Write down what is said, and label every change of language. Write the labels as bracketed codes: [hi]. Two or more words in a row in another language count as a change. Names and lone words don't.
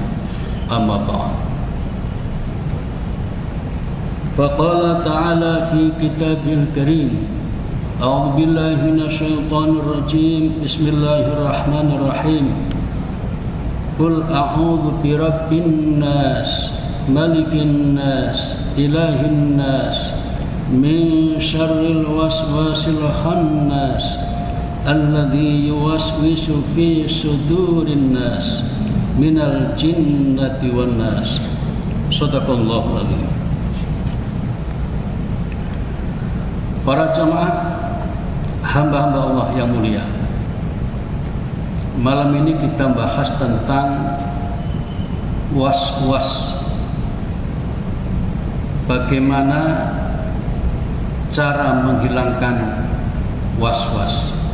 [ar] أما بعد. فقال تعالى في كتابه الكريم. أعوذ بالله من الشيطان الرجيم. بسم الله الرحمن الرحيم. قل أعوذ برب الناس، ملك الناس، إله الناس، من شر الوسواس الخناس، الذي يوسوس في صدور الناس، من الجنة والناس. صدق الله العظيم. [id] Para jamaah, hamba-hamba Allah yang mulia, malam ini kita bahas tentang was-was. Bagaimana cara menghilangkan was-was.